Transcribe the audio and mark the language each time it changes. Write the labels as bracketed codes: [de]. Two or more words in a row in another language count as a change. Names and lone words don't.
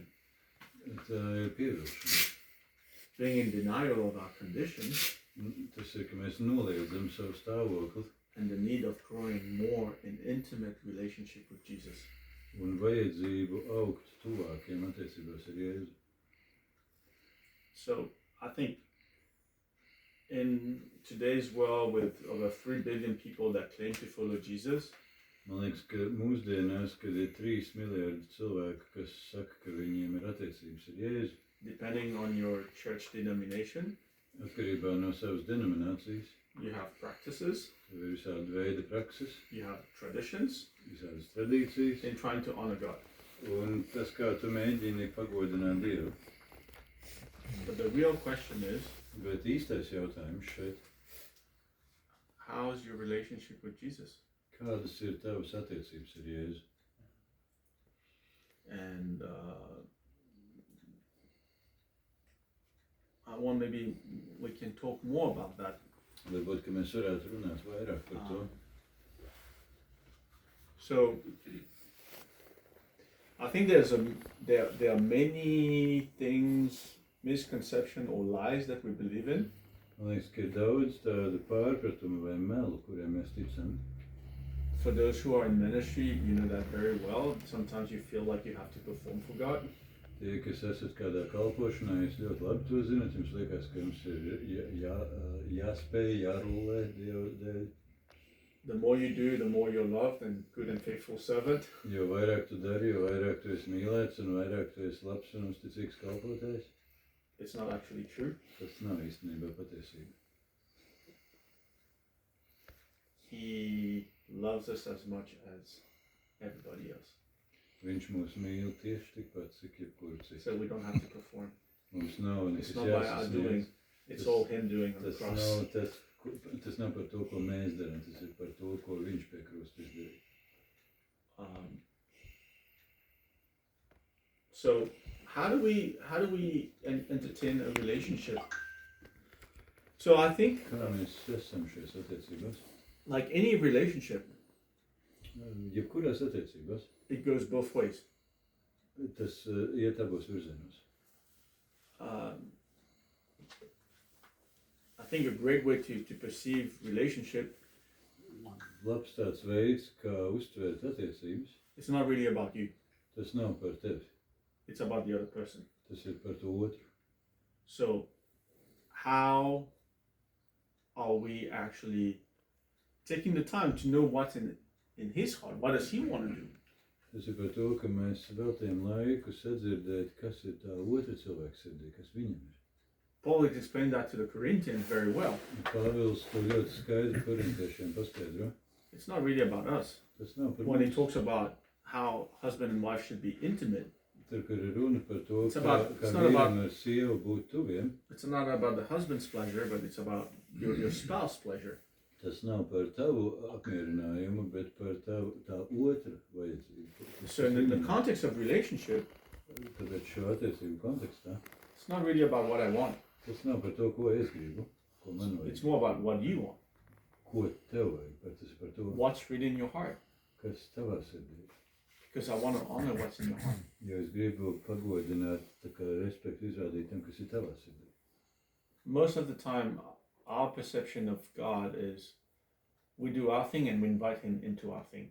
[lv] Tā ir pievilkšana. [en] Being in denial of our condition [lv] Tas ir, ka mēs noliedzam savu stāvokli [en] and the need of growing more in intimate relationship with Jesus. [lv] un vajadzību augt tuvākiem attiecībās ar Jēzu. [en] So I think in today's world with over 3 billion people that claim to follow Jesus, [lv] Man liekas, ka mūsdienās, kad ir 3 miljardi cilvēku, kas saka, ka viņiem ir attiecības ar Jēzu, [en] depending on your church denomination, [lv] atkarībā no savas denominācijas, [en] you have practices, [lv] tev ir visādi veidi prakses, [en] you have traditions [lv] visādas tradīcijas, [en] in trying to honor God. [lv] un tas, kā tu mēģini pagodināt Dievu. [en] But the real question is, [lv] Bet īstais jautājums šeit, [en] how is your relationship with Jesus? [lv] kādas ir tavas attiecības ar Jēzu? [en] And I want maybe we can talk more about that. [lv] Varbūt, ka mēs varētu runāt vairāk par to. [en] So I think there are many things, misconception or lies that we believe in. [lv] Man liekas, ka ir daudz tādu pārpratumu vai melu, kuriem mēs ticam. [en] For those who are in ministry, you know that very well. Sometimes you feel like you have to perform for God. [lv] Tie, kas esat kādā kalpošanā, jūs ļoti labi to zinat, jums liekas, ka jums ir jāspēj, jārullē Dievu dēļ. [en] The more you do, the more you're loved and good and faithful servant. [lv] Jo vairāk tu dari, jo vairāk tu esi mīlēts un vairāk tu esi labs un uzticīgs kalpotājs. [en] It's not actually true. [lv] Tas nav īstenībā patiesība. [en] He loves us as much as everybody else. [lv] Viņš mūs mīl tieši tikpat, cik jebkuru citu. [en] So we don't have to perform. [lv] Mums nav [en] It's [lv] nekas [en] not by our doing. [lv] jāsasniedz. [en] It's all him doing on the [lv] Tas [en] cross. [lv] nav, tas nav par to, ko mēs darām, tas ir par to, ko viņš pie krusta izdarīja. [en] So how do we entertain a relationship? So I think [lv] Kā mēs esam šajās attiecībās? [en] like any relationship, [lv] Jebkurās attiecībās, [en] it goes both ways. [lv] tas iet abos virzienos. [en] I think a great way to perceive relationship, [lv] Labs tāds veids, kā uztvērt attiecības, [en] it's not really about you. [lv] tas nav par tevi, [en] It's about the other person. [lv] tas ir par to otru. [en] So how are we actually taking the time to know what's in his heart? What does he want to do? [lv] Tas ir par to, ka mēs veltījām laiku sadzirdēt, kas ir tā otra cilvēka sirdī, kas viņam ir. [en] Paul explained that to the Corinthians very well. [lv] Pāvils to ļoti skaidri korintiešiem paskaidro. [en] It's not really about us. [lv] Tas nav par [en] When he [lv] mums. [en] talks about how husband and wife should be intimate, [lv] Tur, kur ir runa par to, [en] It's [lv] kā [en] not [lv] vīram [en] about- [lv] ar sievu būt tuviem, [en] it's not about the husband's pleasure, but it's about your spouse's pleasure. [lv] tas nav par tavu apmierinājumu, bet par tavu, tā otra vajadzību. [en] So in the context of relationship, [lv] Tāpēc šo attiecību kontekstā [en] it's It's not really about what I want. [lv] Tas nav par to, ko es gribu, ko man [en] It's [lv] vajag. [en] more about what you want. [lv] Ko tev vajag, bet tas ir par to, [en] What's really in your heart? [lv] kas tavā sirdī. [en] Because I want to honor what's in your heart. [lv] Jo es gribu pagodināt, tā kā respektu izrādīt tam, kas ir tavā sirdī. [en] Most of the time, our perception of God is we do our thing and we invite Him into our thing.